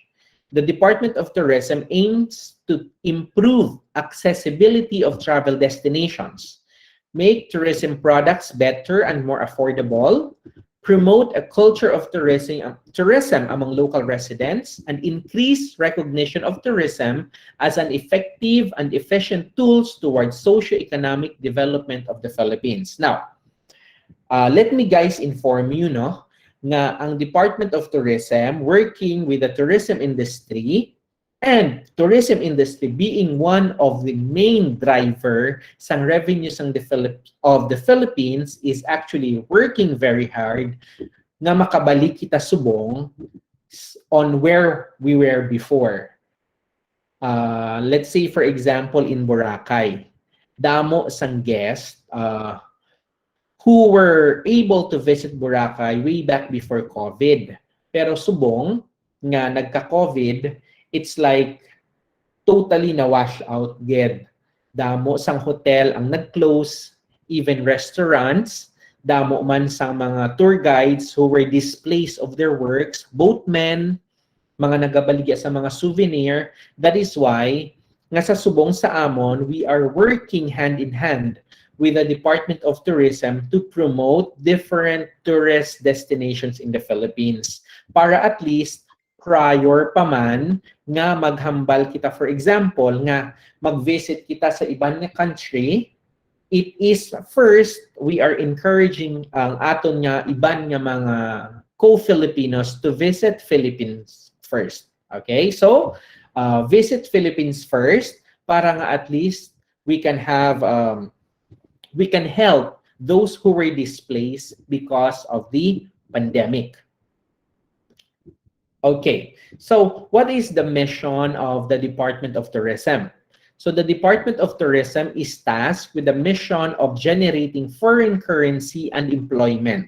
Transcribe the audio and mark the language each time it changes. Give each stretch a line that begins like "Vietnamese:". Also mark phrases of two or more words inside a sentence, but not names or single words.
English: The Department of Tourism aims to improve accessibility of travel destinations, make tourism products better and more affordable, promote a culture of tourism among local residents, and increase recognition of tourism as an effective and efficient tools towards socio-economic development of the Philippines. Now, let me guys inform you, no,
Hiligaynon: nga ang
English: Department of Tourism working with the tourism industry, and tourism industry being one of the main driver sa revenues of the Philippines is actually working very hard
Hiligaynon: nga makabalik kita subong
English: on where we were before. Let's say for example in Boracay,
Hiligaynon: damo sang
English: guest who were able to visit Boracay way back before COVID.
Hiligaynon: Pero subong nga nagka-COVID,
English: it's like totally na-wash out ged.
Hiligaynon: Damo sang hotel ang nag-close,
English: even restaurants,
Hiligaynon: damo man sang mga
English: tour guides who were displaced of their works,
Hiligaynon: boatmen, mga nagabaligya sa mga souvenir.
English: That is why,
Hiligaynon: nga sa subong sa amon,
English: we are working hand in hand with the Department of Tourism to promote different tourist destinations in the Philippines.
Hiligaynon: Para
English: at least prior
Hiligaynon: pa man nga maghambal kita,
English: for example,
Hiligaynon: nga mag-visit kita sa ibang country,
English: it is first, we are encouraging
Hiligaynon: ang aton nga iban nga mga
English: co-Filipinos to visit Philippines first.
Hiligaynon: Okay?
English: So, visit Philippines first
Hiligaynon: para nga
English: at least we can have, we can help those who were displaced because of the pandemic. Okay, so what is the mission of the Department of Tourism? So the Department of Tourism is tasked with the mission of generating foreign currency and employment.